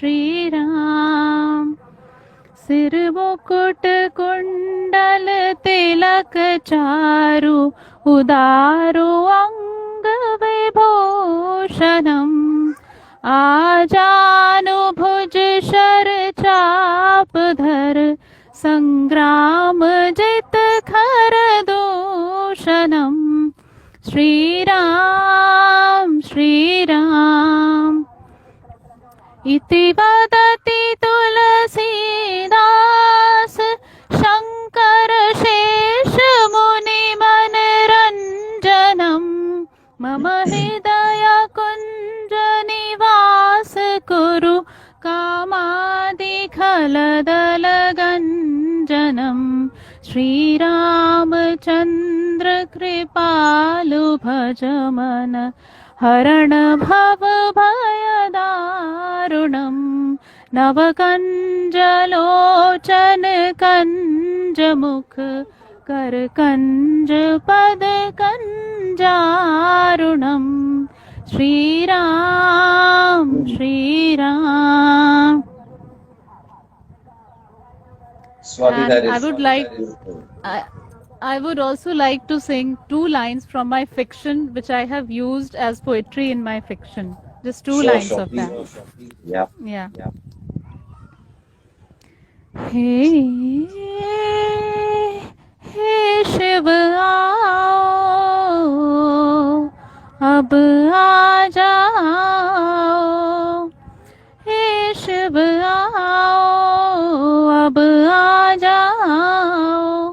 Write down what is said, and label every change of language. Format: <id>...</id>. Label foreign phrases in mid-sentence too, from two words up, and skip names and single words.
<sa>सिर मुकुट कुंडल तिलक चारु उदारु अंग विभूषणम आजानु भुज शर चाप धर संग्राम जित खर दूषणम श्री राम इति वदति तुलसीदास शंकर शेष मुनि मनरंजनम मम हृदय कुंज निवास कुरु कामादि खलदल गंजनम श्री रामचंद्र कृपालु भज मन हरण भव भयदारुणम नवकंजलोचन कंज मुख कर कंज पद कंजारुणम श्री राम</sa> <en>Swati, And that I is would like I would also like to sing 2 lines from my fiction, which I have used as poetry in my fiction. Just 2 sure, lines sure, of please. that. Yeah. Yeah.</en> <hi>Hey, hey शिव आओ, अब आ जाओ. हे शिव आओ, अब आ जाओ.</hi>